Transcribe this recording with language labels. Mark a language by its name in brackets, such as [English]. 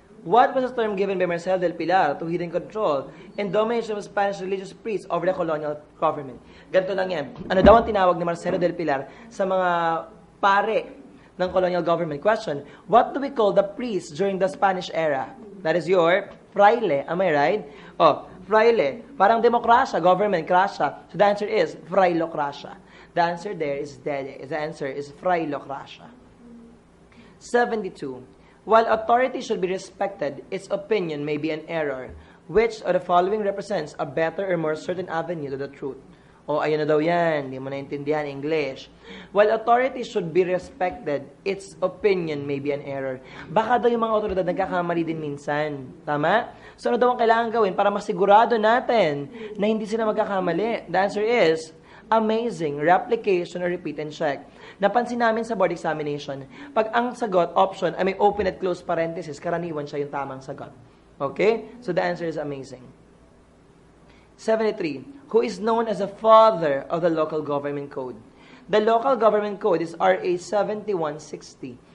[English] What was the term given by Marcelo del Pilar to hidden control and domination of Spanish religious priests over the colonial government? [Filipino] Ganito lang yan. Ano daw ang tinawag ni Marcelo del Pilar sa mga pare ng colonial government? [English] Question. What do we call the priests during the Spanish era? That is your fraile. Am I right? Fraile. [Filipino] Parang demokrasya, [English] government, krasya. So the answer is frailocracia. The answer there is dede. The answer is frailocracia. 72. While authority should be respected, its opinion may be an error. Which of the following represents a better or more certain avenue to the truth? [Filipino] Ayun na daw yan. Hindi mo naintindihan English. [English] While authority should be respected, its opinion may be an error. [Filipino] Baka daw yung mga otoridad nagkakamali din minsan. Tama? So ano daw ang kailangan gawin para masigurado natin na hindi sila magkakamali? [English] The answer is amazing, replication, or repeat and check. [Filipino] Napansin namin sa board examination, pag ang sagot, option, ay may open at close parenthesis, karaniwan siya yung tamang sagot. Okay? [English] So the answer is amazing. 73. Who is known as the father of the local government code? The local government code is RA 7160.